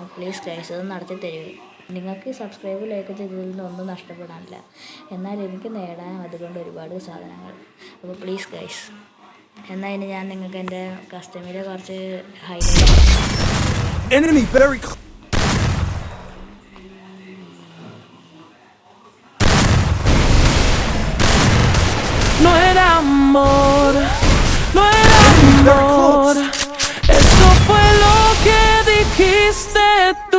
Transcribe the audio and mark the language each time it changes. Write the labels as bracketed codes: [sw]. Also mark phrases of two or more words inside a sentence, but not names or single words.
[en] please guys, [ml] അത് നടത്തി തരുമോ. നിങ്ങൾക്ക് [en] subscribe like [ml] ചെയ്തതിൽ നിന്നൊന്നും നഷ്ടപ്പെടാനില്ല, എന്നാൽ എനിക്ക് നേടാൻ അതുകൊണ്ട് ഒരുപാട് സാധനങ്ങൾ. അപ്പോൾ [en] please guys, [ml] എന്നാൽ ഇനി ഞാൻ നിങ്ങൾക്ക് എൻ്റെ കസ്റ്റമറിലെ കുറച്ച് ഹൈലൈറ്റ്. [es] No era amor, no era amor, eso fue lo que dijiste tú.